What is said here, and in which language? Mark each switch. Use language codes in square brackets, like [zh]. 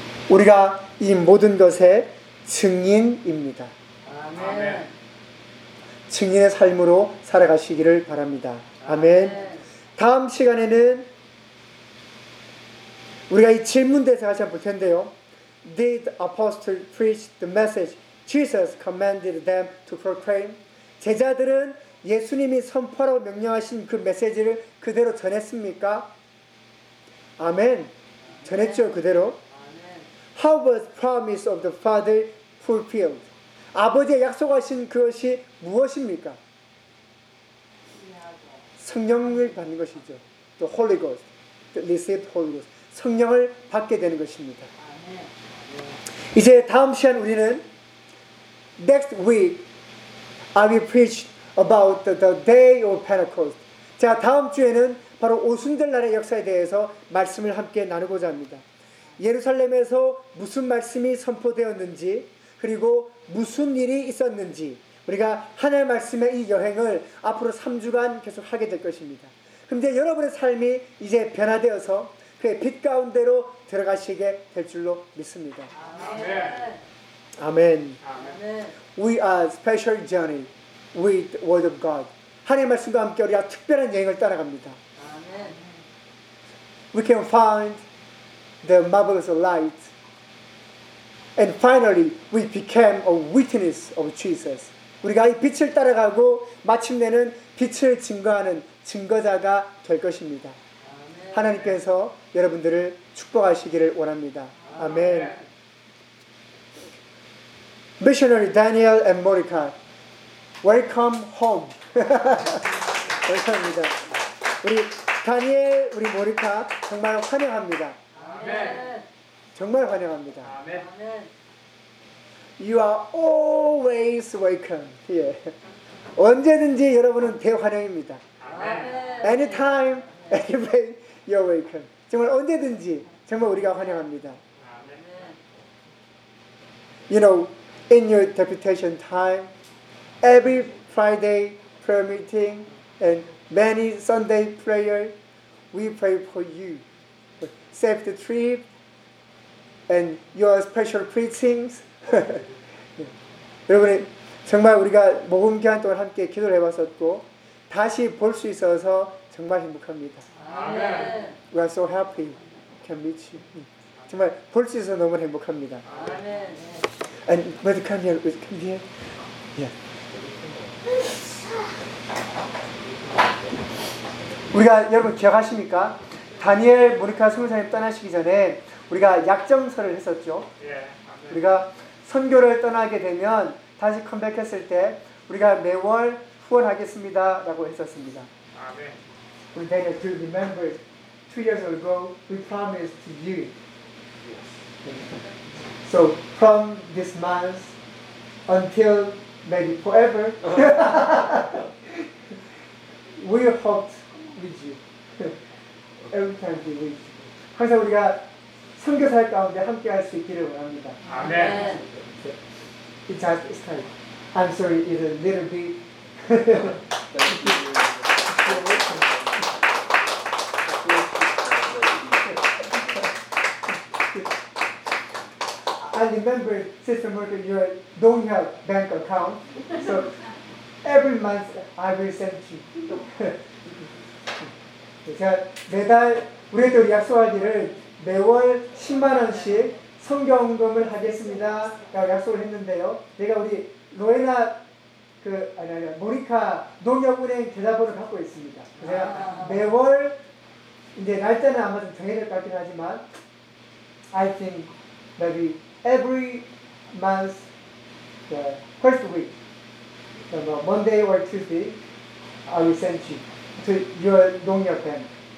[ko] 우리가 이 모든 것의 증인입니다. 아멘. 증인의 삶으로 살아가시기를 바랍니다. 아멘. 다음 시간에는 우리가 이 질문 대사 같이 한번 볼 텐데요. [en] Did apostles preach the message Jesus commanded them to proclaim? [ko] 제자들은 예수님이 선포하라고 명령하신 그 메시지를 그대로 전했습니까? 아멘. 전했죠, 그대로. [en] How was promise of the Father fulfilled? [ko] 아버지의 약속하신 그것이 무엇입니까? 성령을 받는 것이죠. [en] The Holy Ghost. The received Holy Ghost. [ko] 성령을 받게 되는 것입니다. 이제 다음 시간 우리는 [en] Next week I will preach about the day of Pentecost. [ko] 자, 다음 주에는 바로 오순절 날의 역사에 대해서 말씀을 함께 나누고자 합니다. 예루살렘에서 무슨 말씀이 선포되었는지 그리고 무슨 일이 있었는지 우리가 하나님의 말씀의 이 여행을 앞으로 3주간 계속 하게 될 것입니다. 그런데 여러분의 삶이 이제 변화되어서 그의 빛 가운데로 들어가시게 될 줄로 믿습니다. 아멘. 아멘. [en] We are special journey with the word of God. [ko] 하나님의 말씀과 함께 우리가 특별한 여행을 따라갑니다. 아멘. [en] We can find the marvelous light. And finally, we became a witness of Jesus. [ko] 우리가 이 빛을 따라가고 마침내는 빛을 증거하는 증거자가 될 것입니다. 아멘. 하나님께서 여러분들을 축복하시기를 원합니다. 아멘. 아멘. [en] Missionary Daniel and Monica, welcome home. [ko] 감사합니다. 우리 다니엘, 우리 모니카 정말 환영합니다. 아멘. 정말 환영합니다. 아멘. [en] You are always welcome here. [ko] 언제든지 여러분은 대환영입니다. 아멘. [en] Anytime, anywhere, you're welcome. [ko] 정말 언제든지 정말 우리가 환영합니다. 아멘. [en] You know, in your deputation time, every Friday prayer meeting and many Sunday prayer, we pray for you. Save the trip and your special preachings. [ko] 여러분, 정말 우리가 모금 기간 동안 함께 기도를 해봤었고 다시 볼 수 있어서 정말 행복합니다. 아멘. [en] We are so happy can meet you. [ko] 정말 볼 수 있어서 너무 행복합니다. 아멘. [en] And would you come here? Would you come here? Yeah. [ko] 우리가 여러분 기억하십니까? 다니엘, 모니카 선교사님 떠나시기 전에 우리가 약정서를 했었죠. 예. 우리가 선교를 떠나게 되면 다시 컴백했을 때 우리가 매월 후원하겠습니다 라고 했었습니다. 아멘. [en] 우리 Daniel, do you remember 2 years ago we promised to you? Yes. So from this month until maybe forever. We are hot with you. Every time we meet. [ko] 항상 우리가 선교사 가운데 함께 할 수 있기를 원합니다. 아멘. [en] It's just this time. I'm sorry, it's a little bit. I remember, Sister Morgan, you don't have bank account, so every month I will send you. [ko] 제가 매달 우리도 약속하기를 매월 10만 원씩 성경금을 하겠습니다. 약속을 했는데요. 내가 우리 로에나 모리카 농협은행 계좌번호를 갖고 있습니다. 제가 매월 이제 날짜는 아마 좀 정해질 것 같긴 하지만 [en] I think maybe every month, the first week, so Monday or Tuesday, I will send you to your 농협 bank.